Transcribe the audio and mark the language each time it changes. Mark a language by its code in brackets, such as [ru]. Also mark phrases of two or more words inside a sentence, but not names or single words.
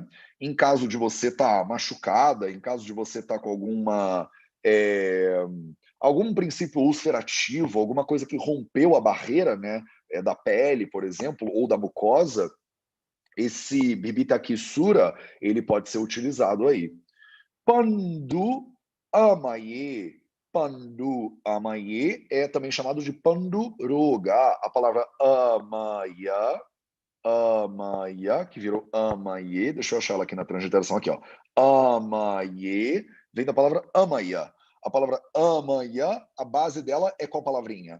[pt] Em caso de você estar machucada, em caso de você estar com algum princípio ulcerativo, alguma coisa que rompeu a barreira, né, da pele, por exemplo, ou da mucosa, esse Bibitakisura, ele pode ser utilizado aí. Pandu amaye. Pandu amaye é também chamado de panduroga. A palavra amaya, que virou amaye, deixa eu achar ela aqui na transliteração aqui, ó. Amaye vem da palavra amaya. A palavra amaya, a base dela é qual palavrinha?